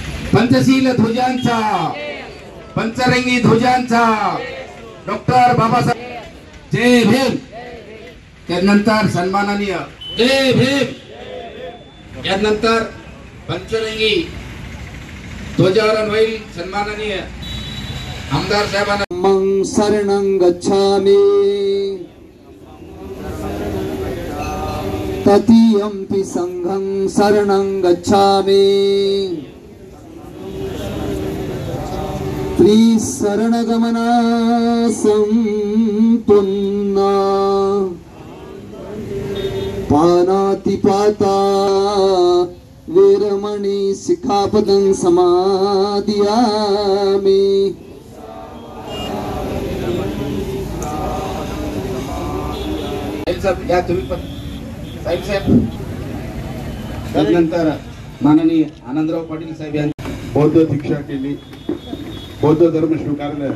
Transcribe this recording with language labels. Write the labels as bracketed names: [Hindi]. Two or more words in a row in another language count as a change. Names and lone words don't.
[Marathi] पंचशील ध्वजांचा, पंचरंगी ध्वजांचा डॉक्टर बाबासाहेब जय भीम। त्यानंतर सन्माननीय जय भीम। यानंतर पंचरंगी ध्वजारोहण होईल। सन्माननीय आमदार साहेबांना [Pali] मं शरणं गच्छामि ततीयंपि संघं शरणं गच्छामि त्रिशरणगमना संपन्ना पानातिपाता वीरमणि शिखापदं समादियामि। [Marathi] या तुम्ही पण साहेब साहेब। त्यानंतर माननीय आनंदराव पाटील साहेब यांनी बौद्ध दीक्षा केली, बौद्ध धर्म स्वीकारलं।